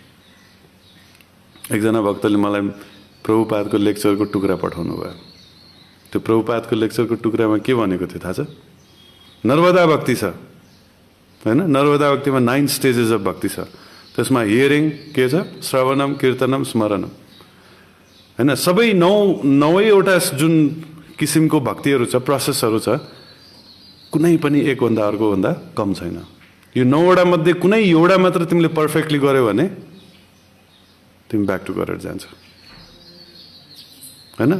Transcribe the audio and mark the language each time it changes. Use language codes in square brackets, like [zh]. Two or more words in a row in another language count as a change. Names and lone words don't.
[ne] एकजना भक्तले मलाई प्रभुपादको लेक्चरको टुक्रा पठाउनु भयो। त्यो प्रभुपादको लेक्चरको टुक्रामा के भनेको थियो थाहा छ? नर्मदा भक्ति छ, होइन। नर्मदा भक्तिमा 9 [en] stages of [ne] भक्ति छ। त्यसमा हियरिङ के छ? [sa] श्रवणम, कीर्तनम, स्मरणम, [ne] होइन। सबै 9वटा जुन किसिमको भक्तिहरू छ, प्रोसेसहरू छ, कुनै पनि एकभन्दा अर्कोभन्दा कम छैन। यो 9वटा मध्ये कुनै एउटा मात्र तिमीले पर्फेक्टली गर्यो भने तिमी [en] back to [ne] गरेर जान्छ, होइन।